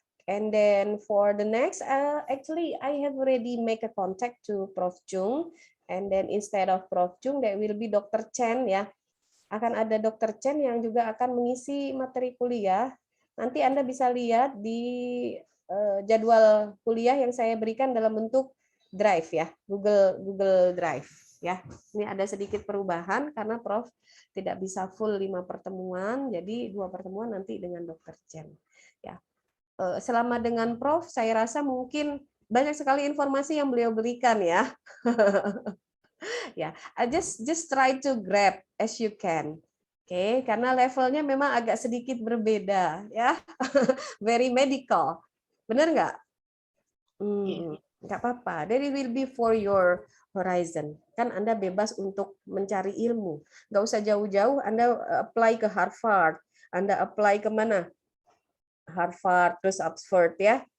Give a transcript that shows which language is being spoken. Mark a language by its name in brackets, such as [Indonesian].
[English] And then for the next, actually I have already make a contact to Prof. Chung. And then instead of Prof. Chung, there will be Dr. Chen ya. [Indonesian] akan ada Dr. Chen yang juga akan mengisi materi kuliah. Nanti Anda bisa lihat di jadwal kuliah yang saya berikan dalam bentuk Drive ya, Google Drive ya. Ini ada sedikit perubahan karena Prof tidak bisa full 5 pertemuan, jadi 2 pertemuan nanti dengan Dr. Chen ya. Selama dengan Prof saya rasa mungkin banyak sekali informasi yang beliau berikan ya. [English] Ya, just try to grab as you can. [Indonesian] Oke, karena levelnya memang agak sedikit berbeda ya. [English] Very medical. [Indonesian] Benar nggak? Nggak apa-apa. [English] That it will be for your horizon. [Indonesian] Kan Anda bebas untuk mencari ilmu. Nggak usah jauh-jauh, Anda apply ke Harvard. Anda apply ke mana? Harvard, terus Oxford ya.